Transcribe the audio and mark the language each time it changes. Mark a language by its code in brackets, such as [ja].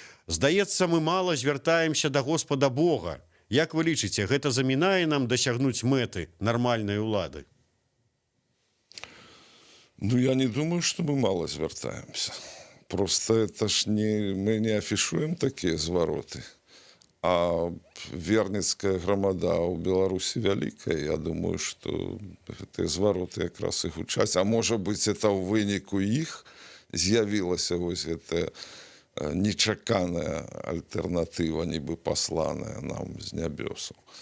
[be] Здаецца, мы мала звяртаемся да Господа Бога. Як вы лічыце, гэта замінае нам дасягнуць мэты нармальнай улады? [ru] Ну, я не думаю, что мы мало звяртаемся. Просто это ж мы не афішуем такія звароты. [be] А верніцкая грамада ў Беларусі вялікая. Я думаю, што гэтыя звароты якраз і гучаць. А можа быць, это ў выніку іх з'явілася вось гэтая нечаканая альтэрнатыва, нібы пасланая нам з нябёсаў.